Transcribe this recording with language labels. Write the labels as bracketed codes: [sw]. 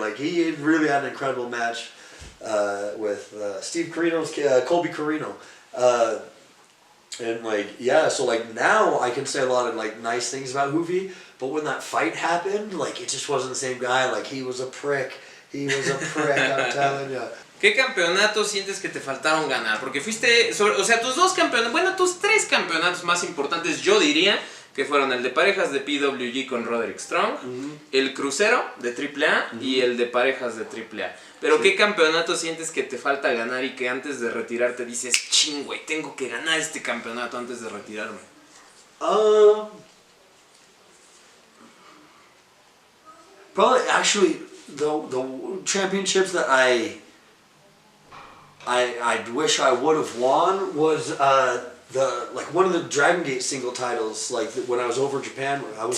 [en] Like he really had an incredible match with Steve Carino's Colby Carino. And like so like now I can say a lot of like nice things about Hoovie, but when that fight happened, like it just wasn't the same guy. Like he was a prick. I'm telling you. [es] ¿Qué campeonatos sientes que te faltaron ganar? Porque fuiste, o sea, tus dos campeonatos, bueno, tus tres campeonatos más importantes, yo diría que fueron el de parejas de PWG con Roderick Strong, el crucero de AAA y el de parejas de AAA. Pero ¿qué campeonato sientes que te falta ganar y que antes de retirarte dices, ching, güey, tengo que ganar este campeonato antes de retirarme? [en] Probably actually the championships that I wish I would have won was one of the Dragon Gate single titles, like when I was over Japan. I was